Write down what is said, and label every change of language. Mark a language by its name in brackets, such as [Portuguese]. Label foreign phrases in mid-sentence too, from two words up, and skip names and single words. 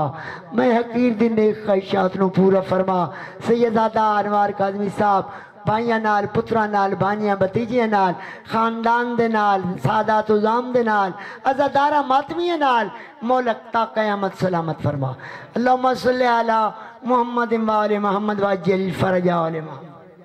[Punjabi] ਮੈਂ ਹਕੀਰ ਦੀ ਨੇਕ ਖ਼ਾਹਿਸ਼ਾਤ ਨੂੰ ਪੂਰਾ ਫ਼ਰਮਾ। ਸੱਯਦਾਦਾ ਅਨਵਾਰ ਕਾਜ਼ਮੀ ਸਾਹਬ ਭਾਈਆਂ ਨਾਲ ਪੁੱਤਰਾਂ ਨਾਲ ਭਾਈਆਂ ਭਤੀਜਿਆਂ ਨਾਲ ਖ਼ਾਨਦਾਨ ਦੇ ਨਾਲ ਸਾਦਾਤ ਉਜ਼ਾਮ ਦੇ ਨਾਲ ਅਜ਼ਾਦਾਰਾਂ ਮਾਤਮੀਆਂ ਨਾਲ ਮੌਲਾ ਤਾ ਕ਼ਯਾਮਤ ਸਲਾਮਤ ਫ਼ਰਮਾ। [Arabic] اللهم صل على محمد وآل محمد وعجل فرج آل محمد.